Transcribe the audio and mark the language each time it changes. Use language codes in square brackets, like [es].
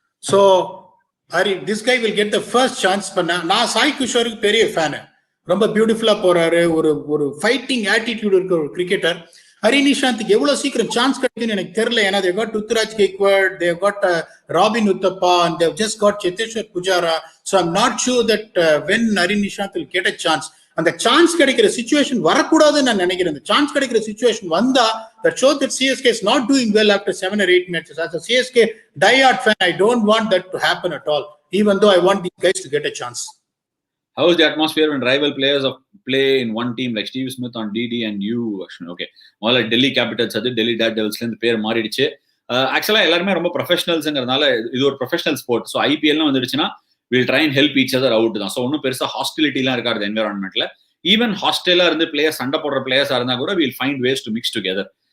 [en] So this guy will get the first chance. [ta] நான் சாய் கிஷோருக்கு பெரிய fan, ரொம்ப பியூட்டிஃபுல்லா போறாரு, ஒரு ஃபைட்டிங் ஆட்டிடியூட் இருக்க ஒரு கிரிக்கெட்டர். ஹரி நிஷாந்த்க்கு எவ்வளவு சீக்கிரம் சான்ஸ் கிடைக்குன்னு எனக்கு தெரியல. [en] ஏன்னா they got Ruturaj Gaikwad, they got Robin Uthappa, and they've just got Cheteshwar Pujara. So I'm not sure that when Hari Nishant will get a chance, [ta] அந்த சான்ஸ் கிடைக்கிற சிச்சுவேஷன் வரக்கூடாதுன்னு நான் நினைக்கிறேன். அந்த சான்ஸ் கிடைக்கிற சிச்சுவேஷன் வந்தா [en] that shows that CSK is not doing well after 7 or 8 matches. As a CSK diehard fan, I don't want that to happen at all, even though I want these guys to get a chance. How is the atmosphere when rival players play in one team like Steve Smith on DD and you, Ashwin? [ta] Okay, முதல்ல Delhi Capitals, அது Delhi dare டெவில்ஸ்ல இருந்து பேர் மாறிடுச்சு. ஆக்சுவலா எல்லாருமே ரொம்ப ப்ரொஃபஷனல்ஸ்ங்கிறதுனால இது ஒரு ப்ரொஃபஷனல் ஸ்போர்ட். ஸோ ஐபிஎல்னு வந்துடுச்சுன்னா [en] will try and help each other out [ta] தான். ஸோ ஒன்றும் பெருசாக ஹாஸ்டிலிட்டிலாம் இருக்காது என்விரான்மெண்ட்ல. ஈவன் ஹாஸ்டலா இருந்து பிளேயர்ஸ் சண்டை போடுற பிளேயர்ஸா இருந்தா கூட [en] Will find ways to mix together.